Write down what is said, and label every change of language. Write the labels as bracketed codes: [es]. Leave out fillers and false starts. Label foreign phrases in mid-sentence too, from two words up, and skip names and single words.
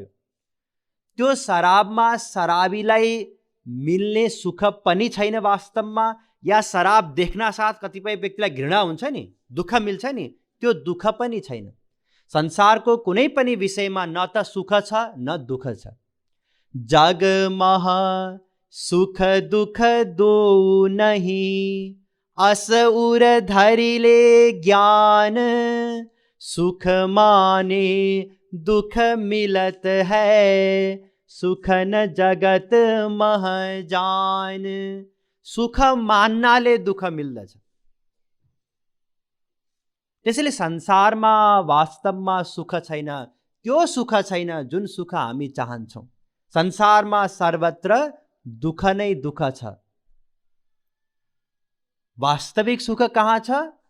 [ne] त्यो शराबमा शराबीलाई मिल्ने सुख पनि छैन वास्तवमा, या शराब देख्न साथ कतिपय व्यक्तिलाई घृणा हुन्छ नि, दुःख मिल्छ नि, त्यो दुःख पनि छैन। संसारको कुनै पनि विषयमा न त सुख छ न दुःख छ। [hi] जगमह सुख दुख दो नहीं, अस उर धरिले ज्ञान, सुख माने दुख मिलत है, सुख न जगत मह जान। [ne] सुख मान्नाले दुःख मिल्दछ। त्यसैले संसारमा वास्तवमा सुख छैन, त्यो सुख छैन जुन सुख हामी चाहन्छौँ। संसारमा सर्वत्र दुःख नै दुःख छ। वास्तविक सुख कहाँ छ?